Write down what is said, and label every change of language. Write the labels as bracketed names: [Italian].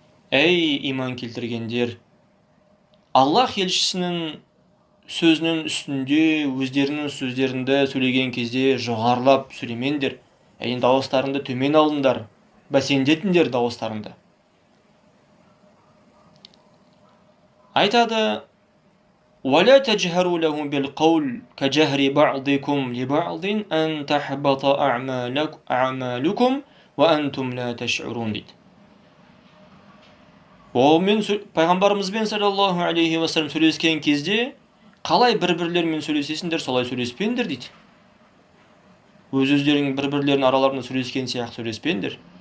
[Kazakh] Ей иман келтіргендер, Аллах елшісінің сөзінің үстінде өздерінің сөздерінде сөйлеген кезде жоғарылап сөйлемеңдер. Яғни дауыстарыңды төмен алыңдар, бәсеңдетіңдер дауыстарыңды. Айтады: [Arabic] ولا تجهروا له بالقول كجهر بعضكم لبعض أن تحبط أعمالكم وأنتم لا تشعرون [Kazakh] дейді. Ол мен пайғамбарымызбен саллаллаху алейхи уассалам сөйлескен кезде қалай бір-бірлерімен сөйлесесіңдер, солай сөйлеспеңдер дейді. Өз-өздерің бір-бірлерінің араларында сөйлескен сияқты сөйлеспеңдер.